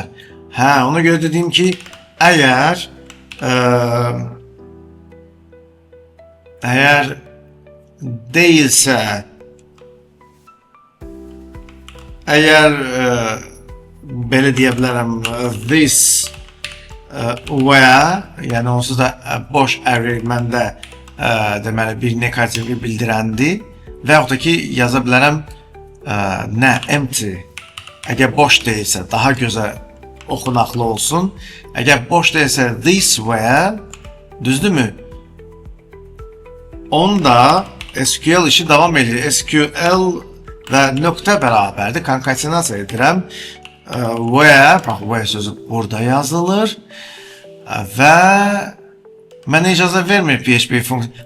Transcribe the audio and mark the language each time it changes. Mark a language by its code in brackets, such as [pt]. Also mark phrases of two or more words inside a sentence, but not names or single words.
[az] Hə, ona görə dediyim ki, əgər deyilsə, əgər belə deyə bilərəm, [en] this where, [az] yəni onsuz da boş array məndə deməli bir negativi bildirəndi və yaxud da ki yaza bilərəm nə empty. Əgər boş deyilsə daha gözə oxunaqlı olsun. Əgər boş deyilsə [en] this where, [az] düzdürmü? Onda SQL işi davam edir. SQL və nöqtə bərabərdir. Konkatenasiya edirəm. Where, bax where sözü burada yazılır və mənə icazə vermir PHP funksiyonu.